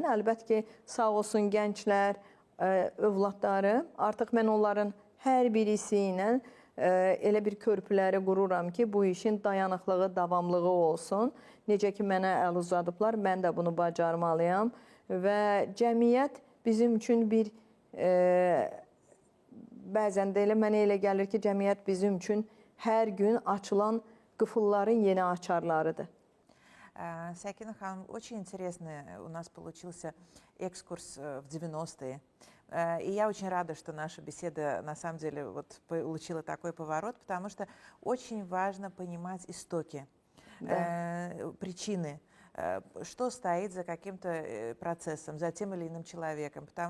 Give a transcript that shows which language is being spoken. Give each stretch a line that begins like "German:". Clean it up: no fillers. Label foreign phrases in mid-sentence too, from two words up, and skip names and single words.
Azerbaijani: Əlbəttə ki, sağ olsun gənclər, övladlarım, artıq mən onların hər birisi ilə elə bir körpüləri qururam ki, bu işin dayanıqlığı, davamlığı olsun. Necə ki, mənə əl uzadıblar, mən də bunu bacarmalıyam və cəmiyyət bizim üçün bir bəzən də mənə elə gəlir ki, cəmiyyət bizim üçün hər gün açılan qıfılların yeni açarlarıdır.
Russian: Сакина Ханым, очень интересный у нас получился экскурс в 90-е. И я очень рада, что наша беседа на самом деле вот получила такой поворот, потому что очень важно понимать истоки, причины, что стоит за каким-то процессом, за тем или иным человеком.